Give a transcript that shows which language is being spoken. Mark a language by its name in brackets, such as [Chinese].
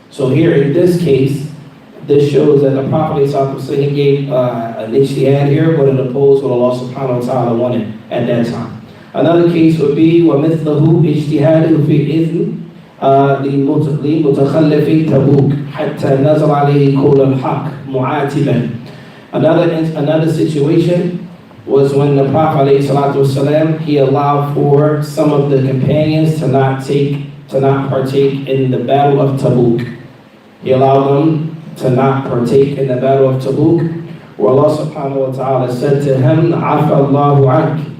[English] So here in this case, this shows that the Prophet he gave an ijtihad here, but it opposed what Allah subhanahu wa ta'ala wanted at that time. Another case would be [Arabic] وَمِثْلَهُ اجْتِهَادُ فِي إِذْنِ لِمُتَخَلِّفِ تَبُوكَ حَتَّى نَزَلَ عَلَيْهِ قَوْلُ الْحَقِّ مُعَاتِبًا. [English] Another situation was when the Prophet ﷺ, he allowed for some of the companions to not partake in the Battle of Tabuk. He allowed them to not partake in the Battle of Tabuk, where Allah subhanahu wa ta'ala said to him, [Arabic] عَفَى اللَّهُ عَنْكَ.